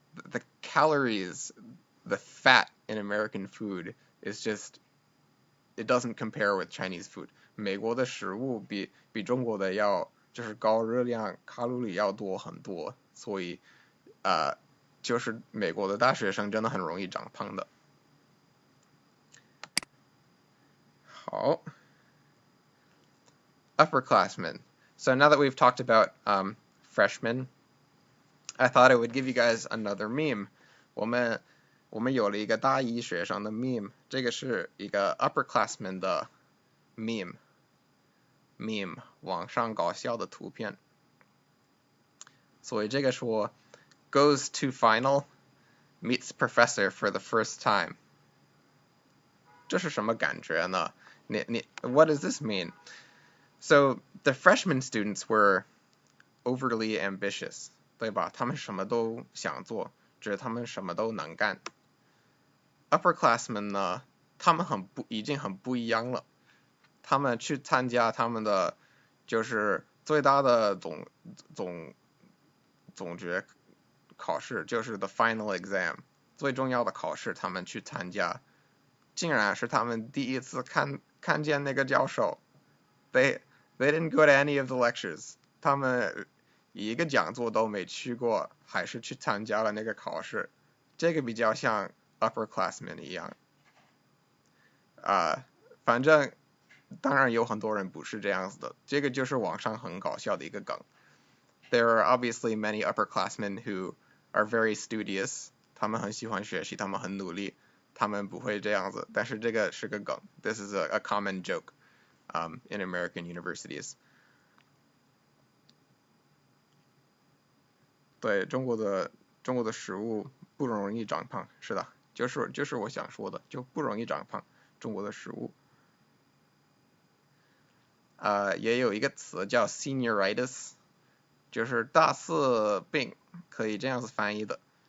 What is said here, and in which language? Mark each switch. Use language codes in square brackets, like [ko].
[en] The calories, the fat in American food is just, it doesn't compare with Chinese food. [zh] 美国的食物比中国的要就是高热量，卡路里要多很多，所以就是美国的大学生真的很容易长胖的。好 ，upperclassmen. [en] So now that we've talked about freshmen, I thought I would give you guys another meme. [zh] 我们有了一个大一学生的 meme， 这个是一个 upperclassman 的 meme， 网上搞笑的图片。所以这个说 [en] goes to final, meets professor for the first time. [zh] 这是什么感觉呢？ [en] What does this mean? So the freshman students were overly ambitious, [zh] 对吧？他们什么都想做，觉得他们什么都能干。 Upperclassmen 呢，他们已经很不一样了。他们去参加他们的就是最大的总决考试，就是 [en] the final exam， [zh] 最重要的考试，他们去参加，竟然是他们第一次看见那个教授。 [en] They didn't go to any of the lectures. [zh] 他们一个讲座都没去过，还是去参加了那个考试。这个比较像 upperclassmen 一样。反正当然有很多人不是这样子的，这个就是网上很搞笑的一个梗。 [en] There are obviously many upperclassmen who are very studious. [zh] 他们很喜欢学习，他们很努力，他们不会这样子。但是这个是个梗。 [en] This is a common joke in American universities. [zh] 对，中国的食物不容易长胖，是的，就是我想说的，就不容易长胖。中国的食物。也有一个词叫 senioritis， 就是大四病，可以这样子翻译的。